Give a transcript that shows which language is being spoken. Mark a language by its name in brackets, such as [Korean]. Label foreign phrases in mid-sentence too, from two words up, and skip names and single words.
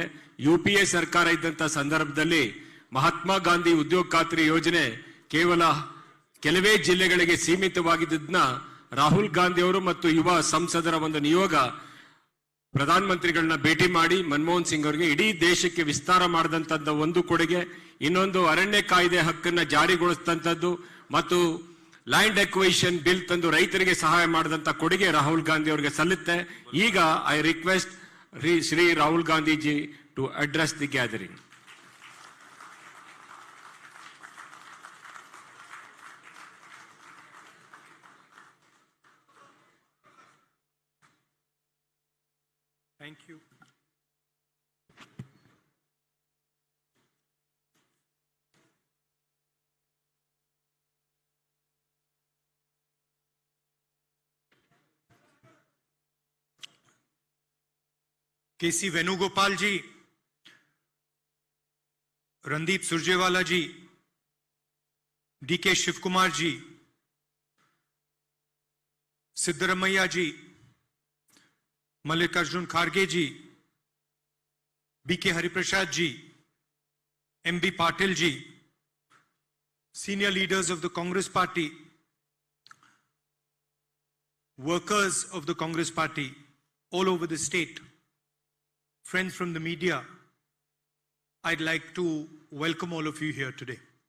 [Kannada] UPA ಸರ್ಕಾರ ಇದ್ದಂತ ಸಂದರ್ಭದಲ್ಲಿ ಮಹಾತ್ಮ ಗಾಂಧಿ ಉದ್ಯೋಗ ಖಾತ್ರಿ ಯೋಜನೆ ಕೇವಲ ಕೆಲವೇ ಜಿಲ್ಲೆಗಳಿಗೆ ಸೀಮಿತವಾಗಿದ್ದನ್ನ ರಾಹುಲ್ ಗಾಂಧಿ ಅವರು ಮತ್ತು ಯುವ ಸಂಸದರ ಒಂದು ನಿಯೋಗ ಪ್ರಧಾನಮಂತ್ರಿಗಳನ್ನ ಭೇಟಿ ಮಾಡಿ ಮನಮೋಹನ್ ಸಿಂಗ್ ಅವರಿಗೆ ಇಡೀ ದೇಶಕ್ಕೆ ವಿಸ್ತಾರ ಮಾಡಿದಂತದ್ದು ಒಂದು ಕೊಡುಗೆ. ಇನ್ನೊಂದು ಅರಣ್ಯ ಕಾಯ್ದೆ ಹಕ್ಕನ್ನ ಜಾರಿಗೊಳಿಸಿದಂಥದ್ದು ಮತ್ತು [English] land acquisition bill [Kannada] ತಂದು ರೈತರಿಗೆ ಸಹಾಯ ಮಾಡಿದಂತ ಕೊಡುಗೆ ರಾಹುಲ್ ಗಾಂಧಿ ಅವರಿಗೆ ಸಲ್ಲುತ್ತೆ. [English] ಈಗ I request Shri Rahul Gandhiji to address the gathering. Thank you. KC Venugopal ji, Randeep Surjewala ji, DK Shivakumar ji, Siddaramaiah ji, Mallikarjun Kharge ji, BK Hariprasad ji, MB Patil ji, senior leaders of the Congress Party, workers of the Congress Party all over the state, friends from the media, I'd like to welcome all of you here today.